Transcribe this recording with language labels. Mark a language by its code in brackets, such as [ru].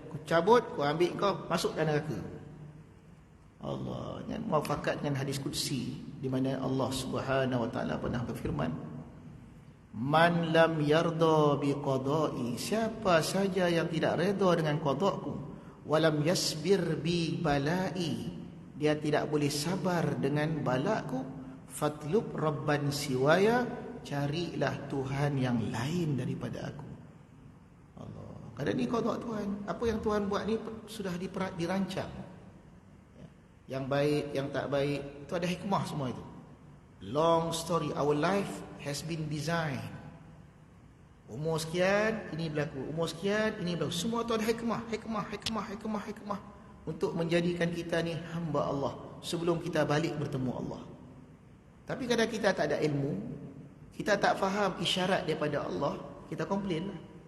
[ms] Ku cabut, ku ambil kau, masukkan neraka. Allah yang muafakat dengan hadis qudsi, di mana Allah Subhanahu wa Ta'ala pernah berfirman, [ar] man lam yarda bi qada'i, [ms] siapa saja yang tidak redha dengan qada'ku, [ar] walam yasbir bi bala'i, [ms] dia tidak boleh sabar dengan balaku, [ar] fatlub rabban siwaya, [ms] carilah Tuhan yang lain daripada aku. Allah, kadang ni qada' Tuhan, apa yang Tuhan buat ni sudah dirancang. Yang baik, yang tak baik, itu ada hikmah semua itu. [en] Long story, our life has been designed. [ms] Umur sekian, ini berlaku. Umur sekian, ini berlaku. Semua itu ada hikmah. Untuk menjadikan kita ni hamba Allah sebelum kita balik bertemu Allah. Tapi kadang kita tak ada ilmu, kita tak faham isyarat daripada Allah, kita komplain lah.